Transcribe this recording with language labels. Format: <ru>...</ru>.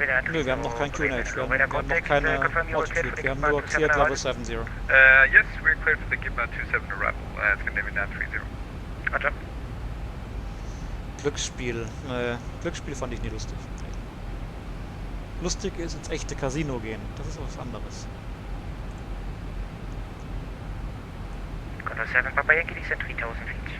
<de>Nö, wir haben noch kein QNH, wir haben noch keine Altitude, wir haben nur</de> <en>cleared Level 70. Yes, we're cleared for the Gimba 27 arrival. Scandinavian 930. Roger.</en> <de>Glücksspiel. Glücksspiel fand ich nie lustig. Lustig ist ins echte Casino gehen. Das ist was anderes.</de> <en>Condor 7 Papa Yankee, descent 3000 feet.</en>